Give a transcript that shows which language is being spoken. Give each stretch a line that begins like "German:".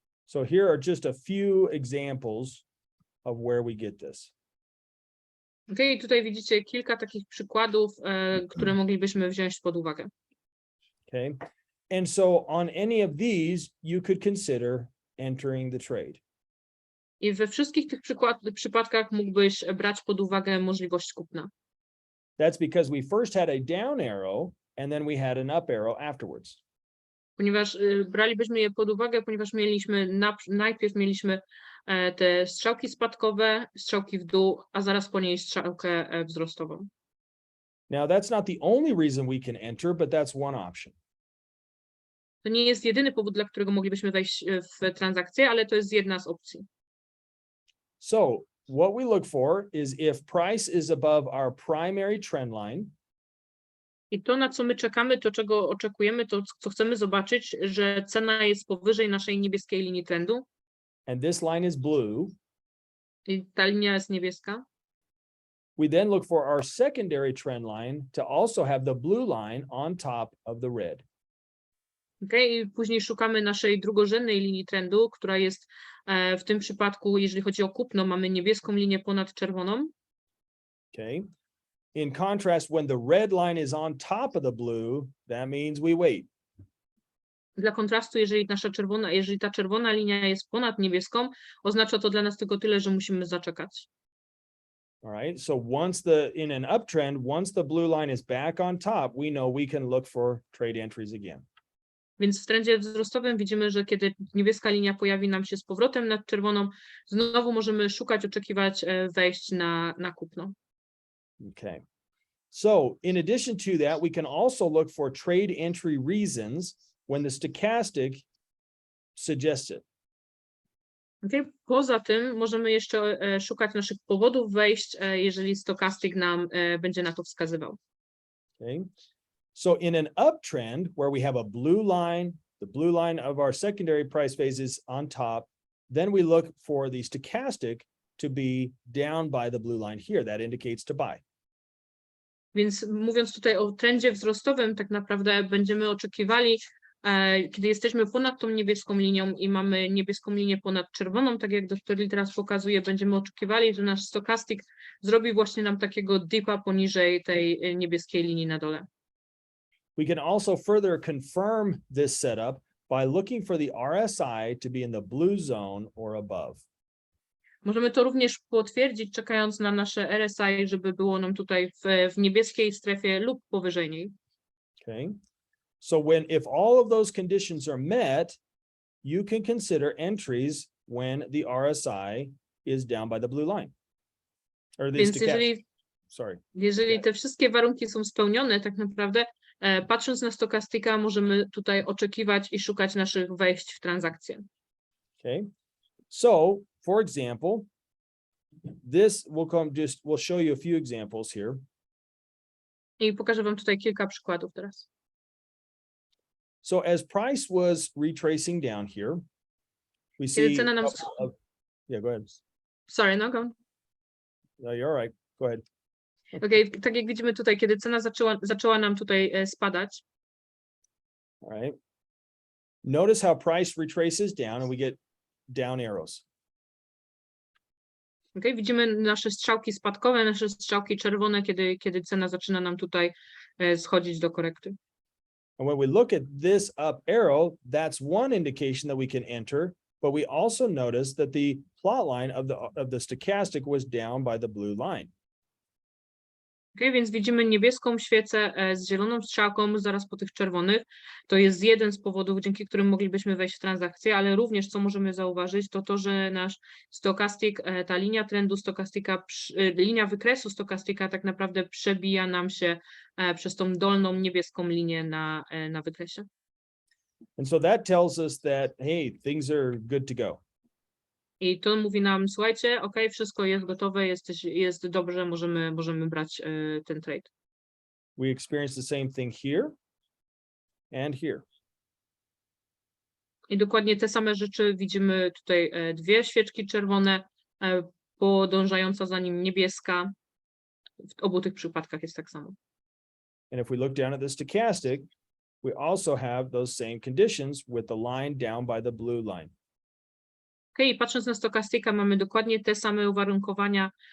English: So here are just a few examples of where we get this.
Polish: Okay, tutaj widzicie kilka takich przykładów, które moglibyśmy wziąć pod uwagę.
English: Okay. And so on any of these, you could consider entering the trade.
Polish: I we wszystkich tych przypadkach mógłbyś brać pod uwagę możliwość kupna.
English: That's because we first had a down arrow and then we had an up arrow afterwards.
Polish: Ponieważ bralibyśmy je pod uwagę, ponieważ najpierw mieliśmy te strzałki spadkowe, strzałki w dół, a zaraz po niej strzałkę wzrostową.
English: Now that's not the only reason we can enter, but that's one option.
Polish: To nie jest jedyny powód, dla którego moglibyśmy wejść w transakcję, ale to jest jedna z opcji.
English: So what we look for is if price is above our primary trend line.
Polish: I to, na co my czekamy, to czego oczekujemy, to co chcemy zobaczyć, że cena jest powyżej naszej niebieskiej linii trendu.
English: And this line is blue.
Polish: I ta linia jest niebieska.
English: We then look for our secondary trend line to also have the blue line on top of the red. Okay?
Polish: I później szukamy naszej drugorzędnej linii trendu, która jest w tym przypadku, jeżeli chodzi o kupno, mamy niebieską linię ponad czerwoną.
English: Okay. In contrast, when the red line is on top of the blue, that means we wait.
Polish: Dla kontrastu, jeżeli ta czerwona linia jest ponad niebieską, oznacza to dla nas tylko tyle, że musimy zaczekać.
English: All right. So in an uptrend, once the blue line is back on top, we know we can look for trade entries again.
Polish: Więc w trendzie wzrostowym widzimy, że kiedy niebieska linia pojawi nam się z powrotem nad czerwoną, znowu możemy oczekiwać wejść na kupno.
English: Okay. So in addition to that, we can also look for trade entry reasons when the stochastic suggests it. Okay?
Polish: Poza tym możemy jeszcze szukać naszych powodów wejść, jeżeli Stochastic nam będzie na to wskazywał.
English: Okay. So in an uptrend where we have a blue line, the blue line of our secondary price phase is on top, then we look for the stochastic to be down by the blue line here. That indicates to buy.
Polish: Więc mówiąc tutaj o trendzie wzrostowym, tak naprawdę będziemy oczekiwali, kiedy jesteśmy ponad tą niebieską linią i mamy niebieską linię ponad czerwoną, tak jak Dr. Lee teraz pokazuje, będziemy oczekiwali, że nasz stochastic zrobi właśnie nam takiego dipa poniżej tej niebieskiej linii na dole.
English: We can also further confirm this setup by looking for the RSI to be in the blue zone or above.
Polish: Możemy to również potwierdzić, czekając na nasze RSI, żeby było nam tutaj w niebieskiej strefie lub powyżej niej.
English: Okay. So if all of those conditions are met, you can consider entries when the RSI is down by the blue line. Or the
Polish: Więc
English: stochastic,
Polish: jeżeli te wszystkie warunki są spełnione, tak naprawdę patrząc na stochastika, możemy tutaj oczekiwać i szukać naszych wejść w transakcję.
English: Okay. So, for example, we'll show you a few examples here.
Polish: I pokażę wam tutaj kilka przykładów teraz.
English: So as price was retracing down here, we
Polish: Kiedy
English: see,
Polish: cena nam...
English: yeah, go ahead. Sorry, no go. No, you're all right. Go ahead.
Polish: Okay, tak jak widzimy tutaj, kiedy cena zaczęła nam tutaj spadać.
English: All right. Notice how price retraces down and we get down arrows.
Polish: Okay, widzimy nasze strzałki spadkowe, nasze strzałki czerwone, kiedy cena zaczyna nam tutaj schodzić do korekty.
English: And when we look at this up arrow, that's one indication that we can enter, but we also notice that the plot line of the stochastic was down by the blue line.
Polish: Okay, więc widzimy niebieską świecę z zieloną strzałką zaraz po tych czerwonych. To jest jeden z powodów, dzięki którym moglibyśmy wejść w transakcję, ale również co możemy zauważyć, to że nasz stochastic, ta linia trendu stochastika, linia wykresu stochastika tak naprawdę przebija nam się przez tą dolną niebieską linię na wykresie.
English: And so that tells us that, hey, things are good to go.
Polish: I to mówi nam, słuchajcie, ok, wszystko jest gotowe, jest dobrze, możemy brać ten trade.
English: We experience the same thing here and here.
Polish: I dokładnie te same rzeczy widzimy tutaj, dwie świeczki czerwone, podążająca za nim niebieska. W obu tych przypadkach jest tak samo.
English: And if we look down at the stochastic, we also have those same conditions with the line down by the blue line.
Polish: Okay, i patrząc na stochastika, mamy dokładnie te same uwarunkowania.